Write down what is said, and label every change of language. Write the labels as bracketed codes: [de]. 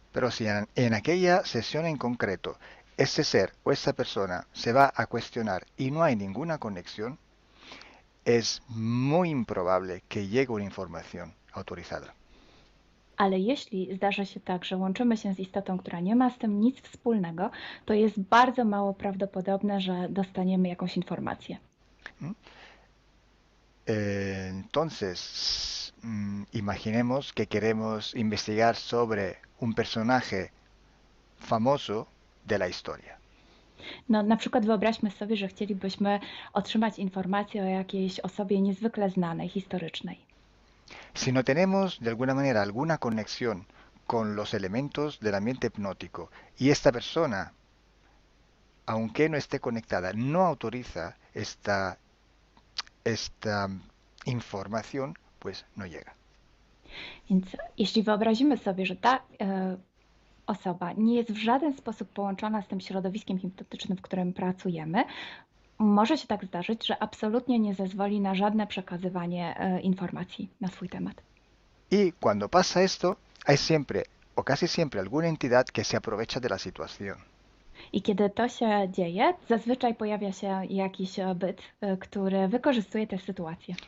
[es] Pero si en aquella sesión en concreto ese ser o esa persona se va a cuestionar y no hay ninguna conexión, es muy improbable que llegue una información autorizada. [pl] Ale jeśli zdarzy się tak, że łączymy się z istotą, która nie ma z tym nic wspólnego, to jest bardzo mało prawdopodobne, że dostaniemy jakąś informację. [es] Entonces, imaginemos que queremos investigar sobre un personaje famoso de la historia. [pl] No, na przykład wyobraźmy sobie, że chcielibyśmy otrzymać informację o jakiejś osobie niezwykle znanej, historycznej. [es] Si no tenemos de alguna manera alguna conexión con los elementos del ambiente hipnótico y esta persona, aunque no esté conectada, no autoriza esta información, pues no llega. [pl] Więc jeśli wyobrazimy sobie, że ta osoba nie jest w żaden sposób połączona z tym środowiskiem hipnotycznym, w którym pracujemy, może się tak zdarzyć, że absolutnie nie zezwoli na żadne przekazywanie informacji na swój temat. [es] Y cuando pasa esto, hay siempre o casi siempre alguna entidad que se aprovecha de la situación. [pl] I kiedy to się dzieje, zazwyczaj pojawia się jakiś byt, który wykorzystuje tę sytuację.